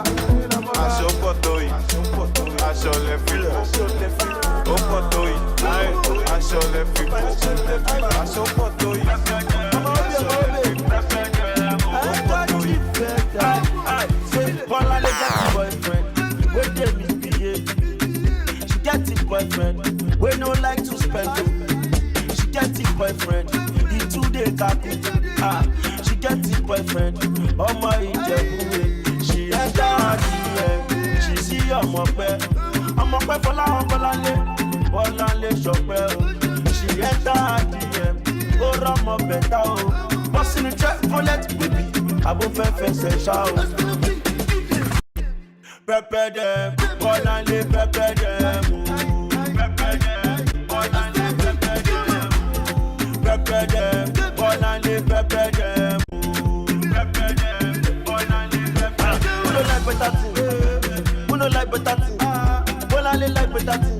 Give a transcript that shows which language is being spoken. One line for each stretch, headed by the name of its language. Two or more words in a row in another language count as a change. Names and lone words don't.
Yoruba: Aṣọ pọ̀ tó yìí, aṣọ lẹ fi bò. Ó pọ̀ tó yìí, aṣọ lẹ fi bò. Aṣọ pọ̀ tó yìí, aṣọ lẹ fi bò. Ó pọ̀ tó yìí.
Nigerian Pidgin: Bolanle get a boyfriend, wey dey misbehave. She get a boyfriend, wey no like to spend. She get a boyfriend, he too dey kaku. She get a boyfriend,
Yoruba: ọmọ Ìjẹ̀bú.
Nigerian Pidgin: She enter her DM, she see
Yoruba: ọmọpẹ́ fọláwọn Bolanle ṣọpẹ́ o.
Nigerian Pidgin: She enter her DM,
Yoruba: ó rọ́mọ bẹ̀tà o. Bọ́sì ní
Nigerian Pidgin: check collect baby,
Yoruba: àbò fẹ́ fẹsẹ̀ ṣá o.
Nigerian Pidgin: pepper them, Bolanle pepper them, pepper them, Bolanle pepper them, pepper them, Bolanle pepper them, pepper them, Bolanle pepper them. Who no like better thing? Who no like better thing? Bolanle like better thing.